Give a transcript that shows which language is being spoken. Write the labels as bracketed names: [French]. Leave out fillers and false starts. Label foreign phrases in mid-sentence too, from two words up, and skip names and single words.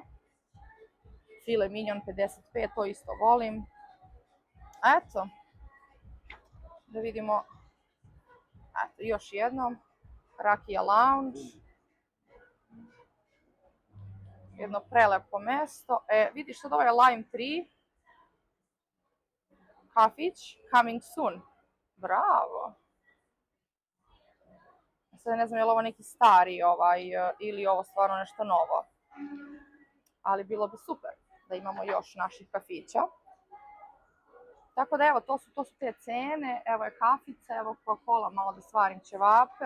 [Serbian] File mignon 55, to isto volim. Eto, da vidimo, eto, još jednom, Rakija Lounge, jedno prelepo mesto. Vidiš sad ovo je Lime Tree, kafić, [English] coming soon, [Serbian] bravo. Sad ne znam je li ovo neki stari ili ovo stvarno nešto novo, ali bilo bi super da imamo još naših kafića. Tako da evo, to su te cene, evo je kafica, evo Coca-Cola, malo da svarim ćevape.